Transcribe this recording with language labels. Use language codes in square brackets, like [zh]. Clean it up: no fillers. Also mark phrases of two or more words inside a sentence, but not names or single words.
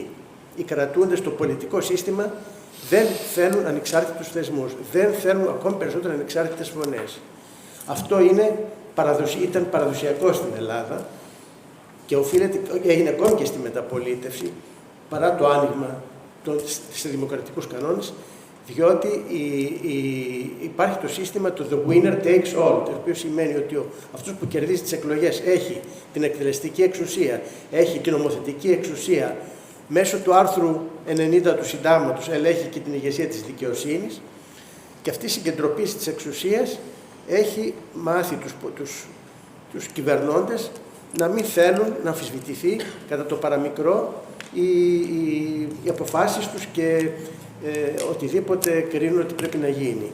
[el] Οι κρατούντες στο πολιτικό σύστημα δεν θέλουν ανεξάρτητους θεσμούς, δεν θέλουν ακόμη περισσότερο ανεξάρτητες φωνές. Αυτό ήταν παραδοσιακό στην Ελλάδα και έγινε ακόμη και στη μεταπολίτευση, παρά το άνοιγμα σε δημοκρατικούς κανόνες, διότι υπάρχει το σύστημα του [en] the winner takes all, [el] το οποίο σημαίνει ότι αυτός που κερδίζει τις εκλογές έχει την εκτελεστική εξουσία, έχει την νομοθετική εξουσία, μέσω του άρθρου 90 του Συντάγματος ελέγχει και την ηγεσία της δικαιοσύνης, και αυτή η συγκεντρωποίηση της εξουσίας έχει μάθει τους κυβερνώντες να μην θέλουν να αμφισβητηθεί κατά το παραμικρό οι αποφάσεις τους και οτιδήποτε κρίνουν ότι πρέπει να γίνει.